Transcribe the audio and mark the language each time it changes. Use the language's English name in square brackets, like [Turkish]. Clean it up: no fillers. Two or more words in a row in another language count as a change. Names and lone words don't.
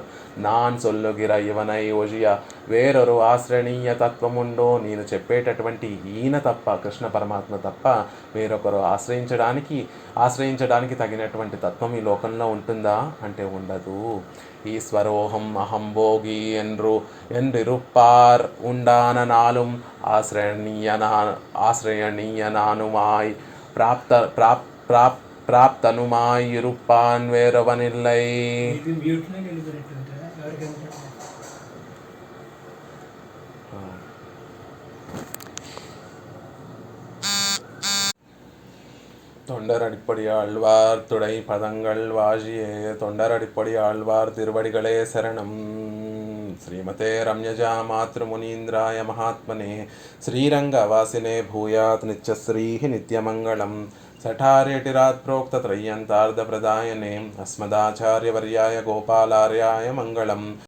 [Tamil] நான் சொல்லுகிற இவனை ஒழிய வேறொரு ஆச்ரயணீய தத்வமுண்டோ. [Telugu] నేను చెప్పేటటువంటి ఈయన తప్ప, కృష్ణ పరమాత్మ తప్ప వేరొకరు ఆశ్రయించడానికి తగినటువంటి తత్వం ఈ లోకంలో ఉంటుందా అంటే ఉండదు. [Sanskrit] ఈశ్వరోహం అహం భోగి [Tamil] என்றிருப்பார் உண்டான நாளும் ஆசிரியனீயனானுமாய் பிராப்தனுமாய் இருப்பான் வேறவனில்லை. தொண்டரடிப்படி ஆழ்வார் துடை பதங்கள் வாழியே தொண்டரடிப்படி ஆழ்வார் திருவடிகளே சரணம். [Sanskrit] శ్రీమతే రమ్యజా మాతృమునీంద్రాయ మహాత్మనే శ్రీరంగవాసినే భూయాత్ నిత్యశ్రీ నిత్యమంగళం. సఠార్యటిరాత్ ప్రోక్తత్రయ్యంతార్ధప్రదాయనే అస్మదాచార్యవర్యాయ గోపాలార్యాయ మంగళం.